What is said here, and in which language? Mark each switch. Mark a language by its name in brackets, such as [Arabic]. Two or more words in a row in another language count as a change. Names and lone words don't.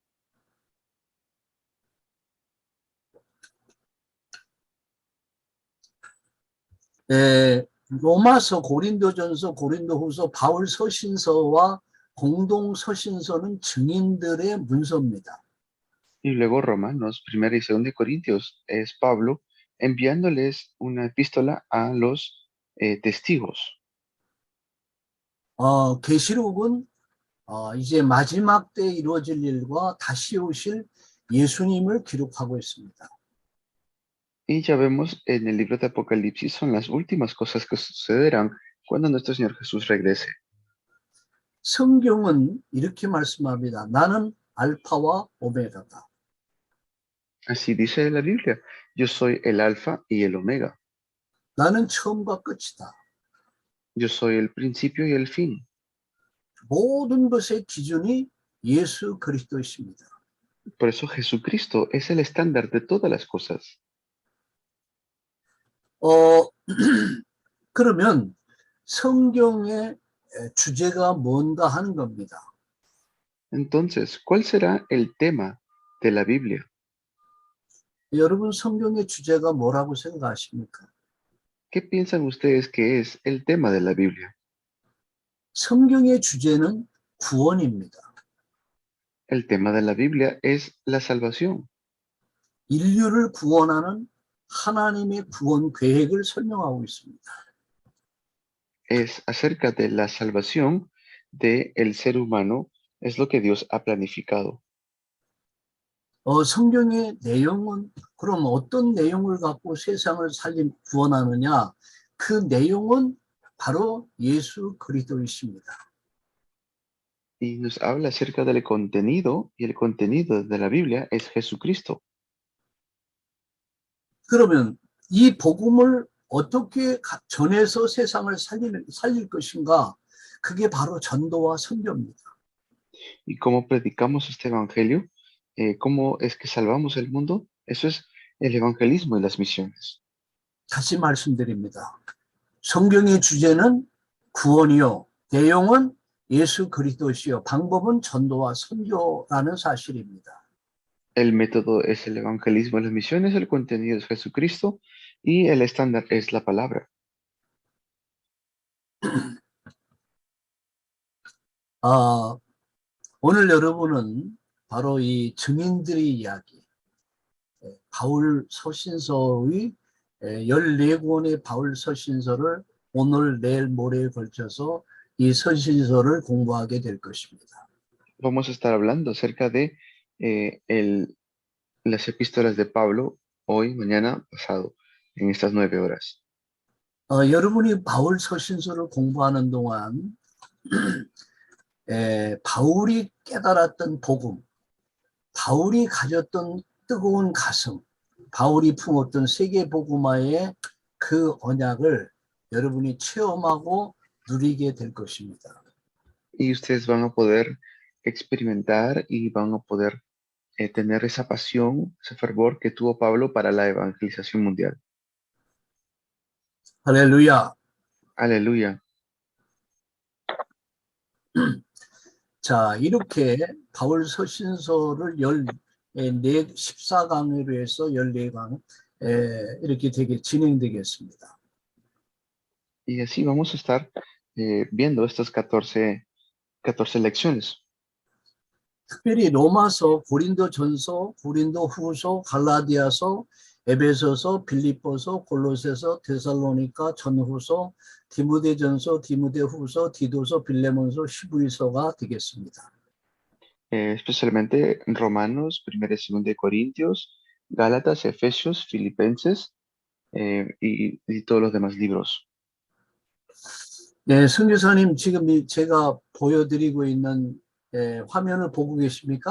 [Korean] 로마서, 고린도전서, 고린도후서, 바울 서신서와 공동 서신서는 증인들의 문서입니다. [Spanish] Y luego Romanos, primera y segunda de Corintios, es Pablo enviándoles una epístola a los testigos. [Korean] 계시록은 이제 마지막 때 이루어질 일과 다시 오실 예수님을 기록하고 있습니다. [Spanish] Y ya vemos en el libro de Apocalipsis son las últimas cosas que sucederán cuando nuestro Señor Jesús regrese. [Korean] 성경은 이렇게 말씀합니다. 나는 알파와 오메가다. [Spanish] Así dice la Biblia, yo soy el alfa y el omega, [Korean] 나는 처음과 끝이다. [Spanish] yo soy el principio y el fin. [Korean] 모든 것의 기준이 예수 그리스도이십니다. [Spanish] Por eso Jesucristo es el estándar de todas las cosas. [Korean] 그러면 성경의 주제가 뭔가 하는 겁니다. [Spanish] Entonces, ¿cuál será el tema de la Biblia? [Korean] 여러분 성경의 주제가 뭐라고 생각하십니까? [Spanish] ¿qué piensan ustedes que es el tema de la Biblia? [Korean] 성경의 주제는 구원입니다. [Spanish] El tema de la Biblia es la salvación. [Korean] 인류를 구원하는 하나님의 구원 계획을 설명하고 있습니다. [Spanish] Es acerca de la salvación del ser humano, es lo que Dios ha planificado. [Korean] 성경의 내용은 그럼 어떤 내용을 갖고 세상을 구원하느냐? 그 내용은 바로 예수 그리스도이십니다. [Spanish] Y nos habla acerca del contenido, y el contenido de la Biblia es Jesucristo. [Korean] 그러면 이 복음을 어떻게 전해서 세상을 살릴 것인가? 그게 바로 전도와 선교입니다. [Spanish] ¿Y cómo predicamos este evangelio? ¿Cómo es que salvamos el mundo? Eso es el evangelismo y las misiones. [Korean] 다시 말씀드립니다. 성경의 주제는 구원이요. 내용은 예수 그리스도시요. 방법은 전도와 선교라는 사실입니다. [Spanish] El método es el evangelismo y las misiones, el contenido es Jesucristo y el estándar es la palabra. [Korean] 오늘 여러분은 바로 이 증인들의 이야기, 바울 서신서의 14권의 바울 서신서를 오늘, 내일, 모레에 걸쳐서 이 서신서를 공부하게 될 것입니다. [Spanish] Vamos a estar hablando acerca de las epístolas de Pablo hoy, mañana, pasado, en estas 9 horas. [Korean] 여러분이 바울 서신서를 공부하는 동안 바울이 깨달았던 복음, 바울이 가졌던 뜨거운 가슴, 바울이 품었던 세계 복음화의 그 언약을 여러분이 체험하고 누리게 될 것입니다. [Spanish] Y ustedes van a poder experimentar y van a poder tener esa pasión, ese fervor que tuvo Pablo para la evangelización mundial. [Korean] 할렐루야. [Spanish] Aleluya. [Korean] 자, 이렇게 바울 서신서를 14강으로 해서 14강 이렇게 진행되겠습니다. [Spanish] Y así vamos a estar viendo estas 14 lecciones. [Korean] 특별히 로마서, 고린도전서, 고린도후서, 갈라디아서, 에베소서, 빌립보서, 골로새서, 데살로니가, 전후서, 디모데전서, 디모데후서, 디도서, 빌레몬서, 히브리서가 되겠습니다. [Spanish] Especialmente Romanos, 1 y 2 de Corintios, Gálatas, Efesios, Filipenses y todos los demás libros. [Korean] 네, 선교사님 지금 제가 보여드리고 있는 화면을 보고 계십니까?